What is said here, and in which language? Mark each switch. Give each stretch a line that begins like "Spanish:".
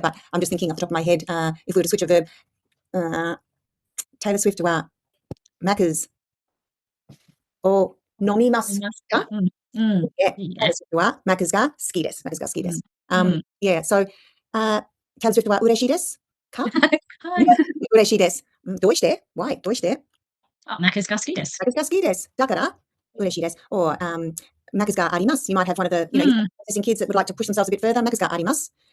English: But I'm just thinking off the top of my head, if we were to switch a verb,
Japanese: Taylor Swift はマックスを飲みますか？ Taylor Swift はマックスが好きです。マックスが好きです。
English: Yeah, so
Japanese: Taylor Swift は嬉しいですか？嬉しいです。どうして？Why? どうして？マックスが好きです。マックスが好きです。だから嬉しいです。
English: Or
Japanese: マックスがあります。
English: You might have one of the processing kids that would like to push themselves a bit further. マックスがあります。